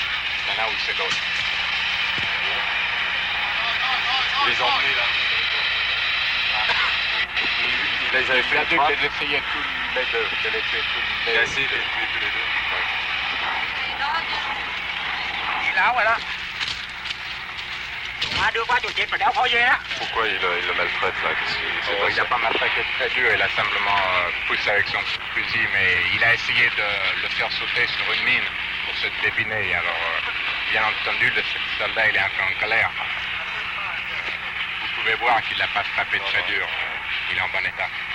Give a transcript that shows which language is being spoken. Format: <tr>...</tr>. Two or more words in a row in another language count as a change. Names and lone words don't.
<fr>Il y en a où c'est l'autre. Les emmenés là. Il les avait fait Il a dit qu'il essayait tous les deux, de les tuer tous les deux. Il a essayé de les tuer tous les deux. Là, voilà.</fr> <vi>Đưa qua chỗ chết và đéo khó dễ á.</vi> <fr>Pourquoi il le maltraite là? Il n'a pas maltraité très dur, il a simplement poussé avec son fusil, mais il a essayé de le faire sauter sur une mine pour se débiner. Alors, bien entendu, le soldat il est un peu en colère. Vous pouvez voir qu'il n'a pas frappé très dur, il est en bon état.</fr>